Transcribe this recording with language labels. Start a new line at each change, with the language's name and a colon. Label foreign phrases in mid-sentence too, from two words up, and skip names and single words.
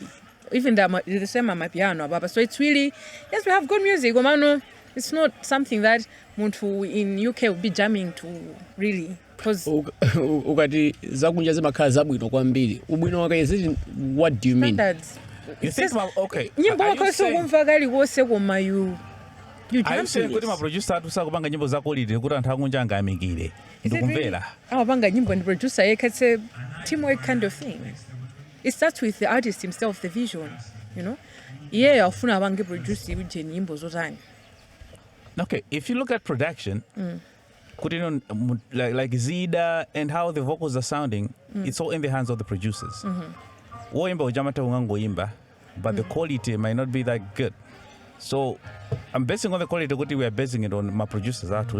English: Even the same Amapiano, Baba. So it's really, yes, we have good music. It's not something that Muntu in UK will be jamming to, really. Because what do you mean? You think okay. Are you saying
Nyanja: kuti maproducer atusakupange nyimbo zakolide kuti anthu akunja angamikire ndikumvera awapanga nyimbo ndi producer yekha?
English: It's a teamwork kind of thing. It starts with the artist himself, the vision,
Nyanja: afuna abange produce uje nyimbo zotani.
English: Okay, if you look at production, like Zida and how the vocals are sounding, it's all in the hands of the producers. But the quality might not be that good. So I'm basing on the quality we are basing it on my producers.